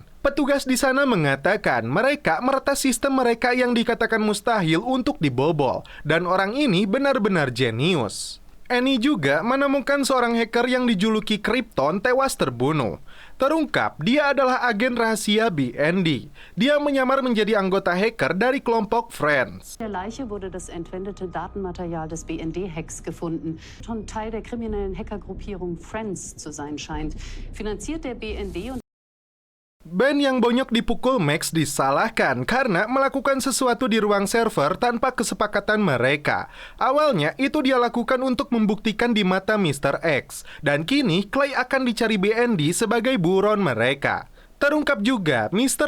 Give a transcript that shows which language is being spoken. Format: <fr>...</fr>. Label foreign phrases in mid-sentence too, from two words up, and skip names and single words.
<id>Petugas di sana mengatakan mereka meretas sistem mereka yang dikatakan mustahil untuk dibobol, dan orang ini benar-benar jenius. Annie juga menemukan seorang hacker yang dijuluki Krypton tewas terbunuh. Terungkap, dia adalah agen rahasia BND. Dia menyamar menjadi anggota hacker dari kelompok Friends.</id> <de>In der Leiche wurde das entwendete Datenmaterial des BND-Hacks gefunden. Schon Teil der kriminellen Hackergruppierung Friends zu sein scheint. Finanziert der BND und</de> <id>Ben yang bonyok dipukul Max disalahkan karena melakukan sesuatu di ruang server tanpa kesepakatan mereka. Awalnya itu dia lakukan untuk membuktikan di mata Mr. X. Dan kini Clay akan dicari BND sebagai buron mereka. Terungkap juga, Mr.</id>